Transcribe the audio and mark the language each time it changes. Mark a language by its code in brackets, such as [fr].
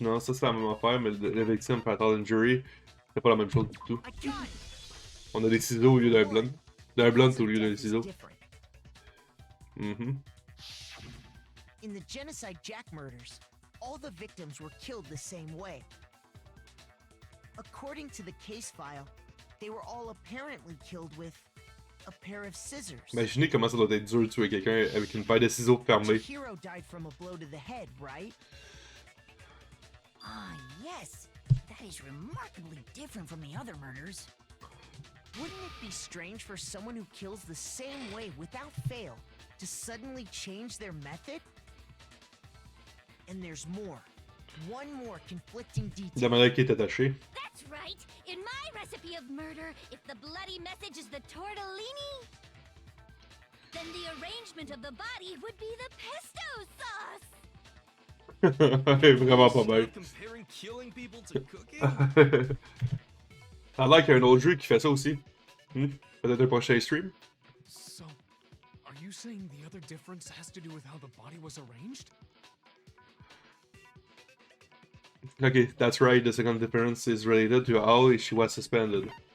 [fr] Non, ça c'est la même affaire, mais la victime [en] fatal injury, [fr] c'est pas la même chose du tout. [en] I got it. [fr] On a des ciseaux au lieu d'un blunt. D'un blunt au lieu d'un ciseau. [en] Different. Mhm. In the Genocide Jack murders, all the victims were killed the same way. According to the case file, they were all apparently killed with a pair of scissors. [fr] Imaginez comment ça doit être dur de tuer quelqu'un avec une paire de ciseaux fermés. [en] Chihiro died from a blow to the head, right? Ah, yes. That is remarkably different from the other murders. Wouldn't it be strange for someone who kills the same way without fail to suddenly change their method? And there's more. One more conflicting [fr] La [en] detail. [fr] manière qui est attachée. [en] That's right. In my recipe of murder, if the bloody message is the tortellini, then the arrangement of the body would be the pesto sauce. [fr] Vraiment pas bien. [en] Comparing killing people to cooking? [fr] Ça a l'air qu'il y a un autre jeu qui fait ça aussi. Peut-être un prochain stream. [en] So, are you saying the other difference has to do with how the body was arranged? Okay, that's right. The second difference is related to how she was suspended.